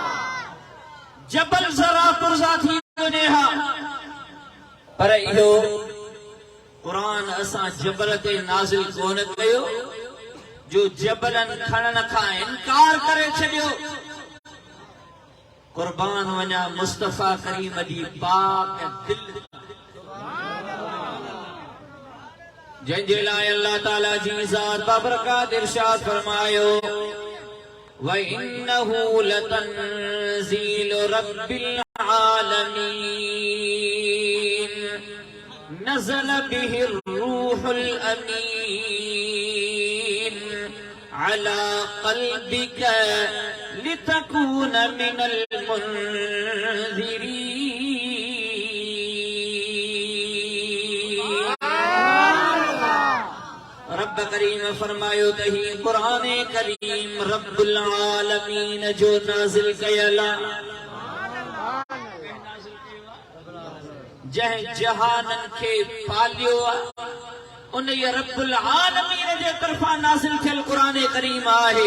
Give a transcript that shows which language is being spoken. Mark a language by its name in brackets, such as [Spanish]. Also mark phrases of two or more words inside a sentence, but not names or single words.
[Sindhi] जबल ज़रा पुरज़ा थी वञे हा, पर इहो क़ुरान असां जबल ते नाज़िल कोन कयो जो जबलन खणण खां इनकार करे छॾियो। कुर्बान वञा मुस्तफ़ा करीम जी पाक दिल जंहिंजे लाइ अल्लाह ताला जी ज़ात बाबरकात इरशाद फरमायो [Arabic] وإنه لتنزيل رب العالمين نزل به الروح الأمين على قلبك لتكون من المنذرين. [Sindhi] रब करीम फरमायो त ही क़ुरान करीम [Arabic] رب العالمين [Sindhi] जो नाज़िल कयल जंहिं जहाननि खे पालियो उन [Arabic] رب العالمين [Sindhi] जे तरफ़ां नाज़िल थियल क़ुरान करीम आहे।